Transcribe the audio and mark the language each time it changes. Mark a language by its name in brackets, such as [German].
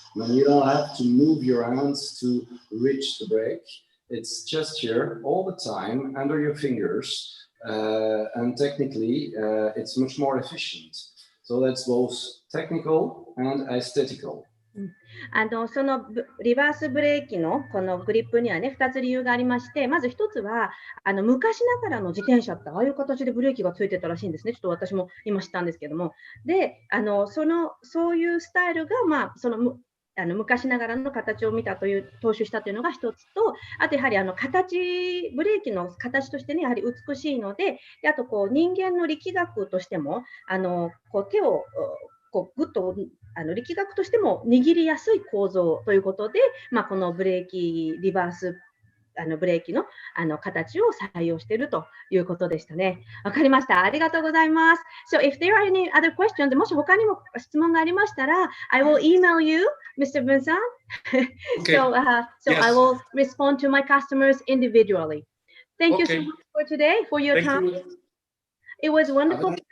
[English] When you don't have to move your hands to reach the brake, it's just here all the time under your fingers, and technically it's much more efficient. So that's both technical and aesthetical. [Japanese] そのリバースブレーキのこのグリップにはね、2つ理由がありまして、まず1つは昔ながらの自転車ってああいう形でブレーキがついてたらしいんですね。ちょっと私も今知ったんですけども、でそういうスタイルが、昔ながらの形を見たという踏襲したというのが1つと、あとやはりブレーキの形としてね、やはり美しいので、あと人間の力学としても手をぐっと力学としても握りやすい構造ということで、このブレーキリバースブレーキの形を採用しているということでしたね。わかりました。ありがとうございます。 [English] So if there are any other questions, [Japanese] もし他にも質問がありましたら、 [English] I will email you, Mr. Vincent. Okay. So Yes. I will respond to my customers individually. Thank you so Okay. much for today, for your Thank time. you. It was wonderful.